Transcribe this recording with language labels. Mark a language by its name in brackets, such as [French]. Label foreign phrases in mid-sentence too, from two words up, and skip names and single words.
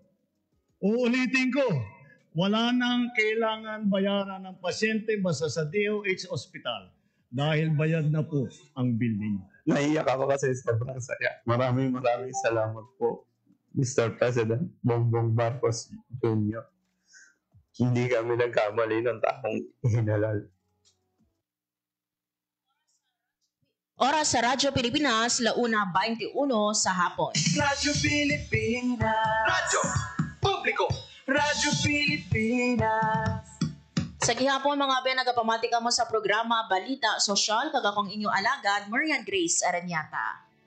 [Filipino] Uulitin ko, wala nang kailangan bayaran ng pasyente basta sa DOH Hospital dahil bayad na po ang bill ninyo. Naiyak ako kasi sobrang saya. Maraming salamat po, Mr. President Bongbong Marcos Jr. Hindi kami nagkamali ng taong hinalal. Oras sa Radyo Pilipinas, 1:21 sa hapon. Radyo Pilipinas. Radyo Publiko. Radyo Pilipinas. [Hiligaynon] Sa gihapon mga ben, nagapamati ka mo sa programa Balita Sosyal, kagakong inyong alagad, Marian Grace Aranyata.